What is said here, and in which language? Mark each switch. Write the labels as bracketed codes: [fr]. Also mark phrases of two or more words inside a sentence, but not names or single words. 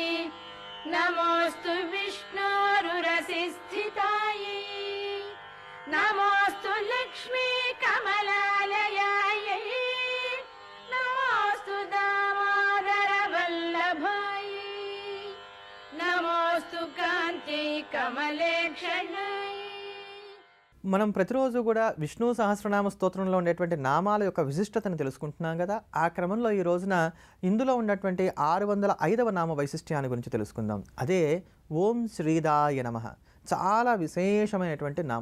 [sa] नमोऽस्तु विष्णोरुरसिस्थितायै नमोऽस्तु लक्ष्मी कमलालयायै नमोऽस्तु दामोदरवल्लभायै नमोऽस्तु कान्त्यै कमलेक्षणायै. [te] మనం ప్రతిరోజు కూడా విష్ణు సహస్రనామ స్తోత్రంలో ఉండేటువంటి నామాల యొక్క విశిష్టతను తెలుసుకుంటున్నాం కదా. ఆ క్రమంలో ఈ రోజున ఇందులో ఉన్నటువంటి 605వ నామ వైశిష్ట్యాన్ని గురించి తెలుసుకుందాం. అదే ఓం శ్రీదాయ నమః. చాలా విశేషమైనటువంటి నామం.